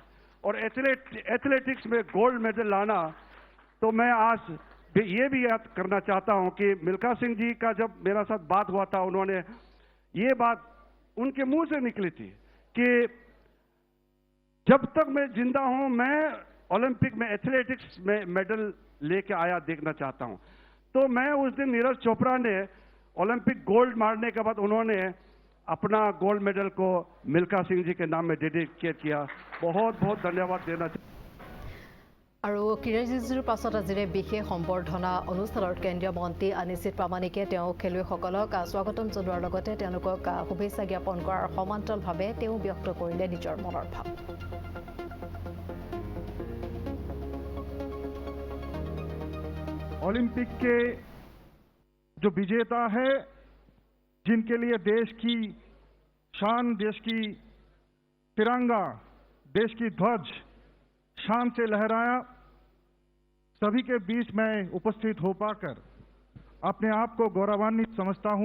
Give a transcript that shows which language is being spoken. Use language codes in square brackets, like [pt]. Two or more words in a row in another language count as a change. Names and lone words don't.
[hi] और एथलेटिक्स में गोल्ड मेडल लाना, तो मैं आज ये भी याद करना चाहता हूं कि मिल्खा सिंह जी का जब मेरा साथ बात हुआ था, उन्होंने ये बात उनके मुंह से निकली थी कि जब तक मैं जिंदा हूं, मैं ओलंपिक में एथलेटिक्स में मेडल लेके आया देखना चाहता हूं। तो मैं उस दिन नीरज चोपड़ा ने ओलंपिक गोल्ड मारने के बाद उन्होंने अपना गोल्ड मेडल को मिल्खा सिंह जी के नाम में डेडिकेट किया। बहुत बहुत धन्यवाद देना चाहिए। [as] আৰু কিৰণ ৰিজিজুৰ পাছত আজিৰে বিশেষ সম্বৰ্ধনা অনুষ্ঠানত কেন্দ্ৰীয় মন্ত্ৰী অনিশিত প্ৰামাণিকে তেওঁ খেলুৱৈসকলক স্বাগতম জনোৱাৰ লগতে তেওঁলোকক শুভেচ্ছা জ্ঞাপন কৰাৰ সমান্তৰালভাৱে তেওঁ ব্যক্ত কৰিলে নিজৰ মনৰ ভাৱ। [hi] ओलंपिक के जो विजेता है, जिनके लिए देश की शान, देश की तिरंगा, देश की ध्वज शान से लहराया, सभी के बीच में उपस्थित हो पाकर अपने आप को गौरवान्वित समझता हूं।